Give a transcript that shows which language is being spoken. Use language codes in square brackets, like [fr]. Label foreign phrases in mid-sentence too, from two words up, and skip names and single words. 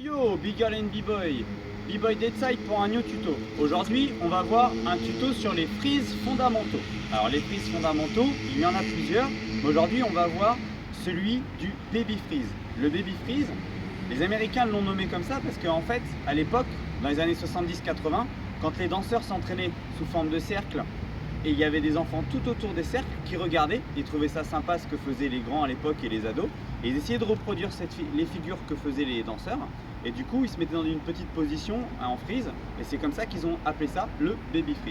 [en] Hello Big Girl and B-Boy, B-Boy Deadside [fr] pour un new tuto. Aujourd'hui on va voir un tuto sur les freeze fondamentaux. Alors les freeze fondamentaux, il y en a plusieurs, mais aujourd'hui on va voir celui du [en] baby freeze. [fr] Le [en] baby freeze, [fr] les Américains l'ont nommé comme ça parce qu'en fait à l'époque, dans les années 70-80, quand les danseurs s'entraînaient sous forme de cercle et il y avait des enfants tout autour des cercles qui regardaient, ils trouvaient ça sympa ce que faisaient les grands à l'époque et les ados, et ils essayaient de reproduire les figures que faisaient les danseurs, et du coup ils se mettaient dans une petite position en freeze, et c'est comme ça qu'ils ont appelé ça le [en] baby freeze.